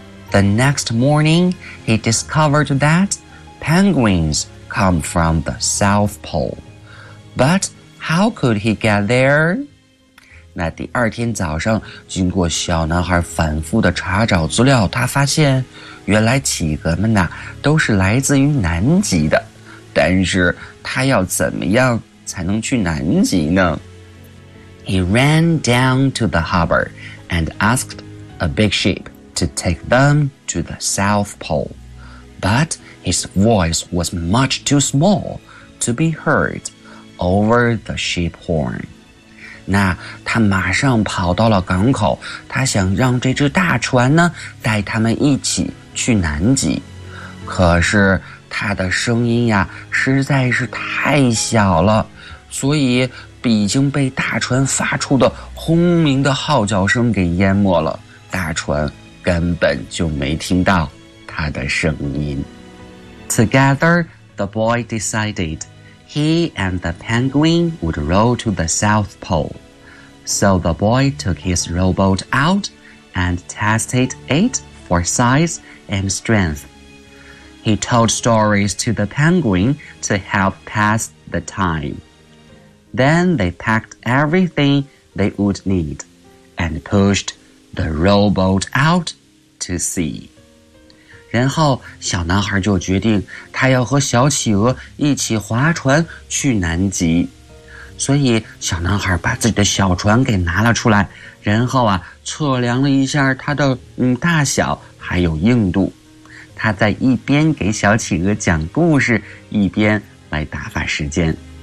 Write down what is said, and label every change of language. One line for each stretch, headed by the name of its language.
English: The next morning, he discovered that penguins come from the South Pole. But how could he get there?
Chinese: 那第二天早上，经过小男孩反复的查找资料，他发现原来企鹅们呢都是来自于南极的。但是他要怎么样才能去南极呢？
English: He ran down to the harbor and asked a big ship to take them to the South Pole. But his voice was much too small to be heard over the ship horn.
Chinese: 那他马上跑到了港口，他想让这只大船呢带他们一起去南极。可是他的声音呀实在是太小了，所以已经被大船发出的轰鸣的号角声给淹没了，大船根本就没听到他的声音。
English: Together, the boy decided he and the penguin would row to the South Pole. So the boy took his rowboat out and tested it for size and strength. He told stories to the penguin to help pass the time. Then they packed everything they would need and pushed the rowboat outTo see.
Chinese: 然后小男孩就决定他要和小企鹅一起划船去南极，所以小男孩把自己的小船给拿了出来，然后啊测量了一下它的大小还有硬度，他在一边给小企鹅讲故事，一边来打发时间。